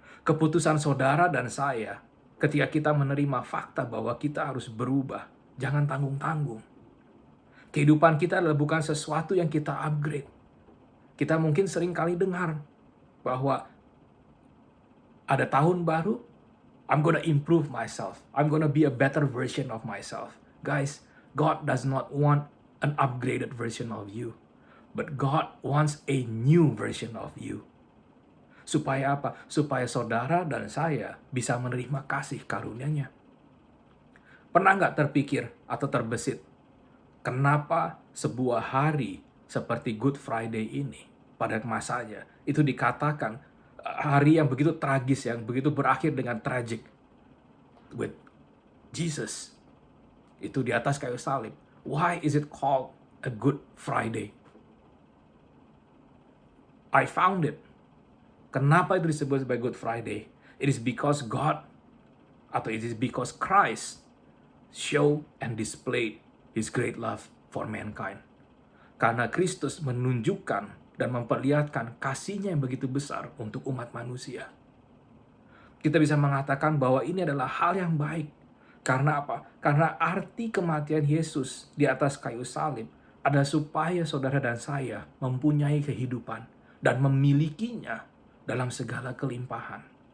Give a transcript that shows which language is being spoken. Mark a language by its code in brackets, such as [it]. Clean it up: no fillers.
[id] Keputusan saudara dan saya, ketika kita menerima fakta bahwa kita harus berubah, jangan tanggung-tanggung. Kehidupan kita adalah bukan sesuatu yang kita upgrade. Kita mungkin sering kali dengar bahwa ada tahun baru, [en] I'm gonna improve myself. I'm gonna be a better version of myself. Guys, God does not want an upgraded version of you. But God wants a new version of you. [id] Supaya apa? Supaya saudara dan saya bisa menerima kasih karunia-Nya. Pernah nggak terpikir atau terbesit, kenapa sebuah hari seperti Good Friday ini, pada masanya, itu dikatakan hari yang begitu tragis, yang begitu berakhir dengan tragic, [en] with Jesus, [id] itu di atas kayu salib. [en] Why is it called a Good Friday? I found it. [id] Kenapa itu disebut sebagai Good Friday? [en] It is because God, [id] atau [en] it is because Christ show and displayed His great love for mankind. [id] Karena Kristus menunjukkan dan memperlihatkan kasih-Nya yang begitu besar untuk umat manusia. Kita bisa mengatakan bahwa ini adalah hal yang baik. Karena apa? Karena arti kematian Yesus di atas kayu salib adalah supaya saudara dan saya mempunyai kehidupan dan memilikinya dalam segala kelimpahan.